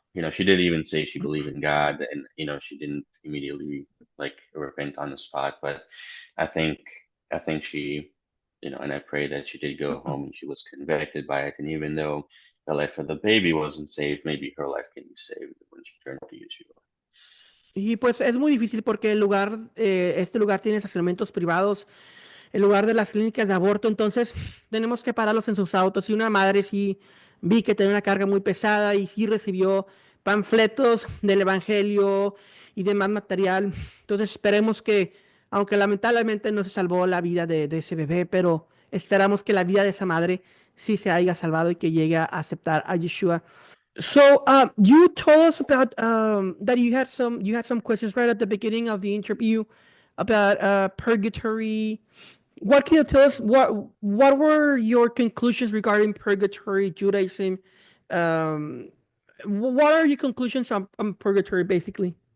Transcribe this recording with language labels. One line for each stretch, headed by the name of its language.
English: She didn't even say she believed in God, and she didn't immediately like repent on the spot. But I think I think she, and I pray that she did go home and she was convicted by it. And even though the life of the baby wasn't saved, maybe her life can be saved when she turned to Yeshua.
Spanish: Y pues es muy difícil porque este lugar tiene estacionamientos privados, el lugar de las clínicas de aborto, entonces tenemos que pararlos en sus autos. Y una madre sí vi que tenía una carga muy pesada y sí recibió panfletos del evangelio y demás material. Entonces esperemos que, aunque lamentablemente no se salvó la vida de ese bebé, pero esperamos que la vida de esa madre sí se haya salvado y que llegue a aceptar a Yeshua.
English: So, you told us about that you had some questions right at the beginning of the interview about purgatory. What can you tell us? What were your conclusions regarding purgatory, Judaism? Um, what are your conclusions on purgatory, basically?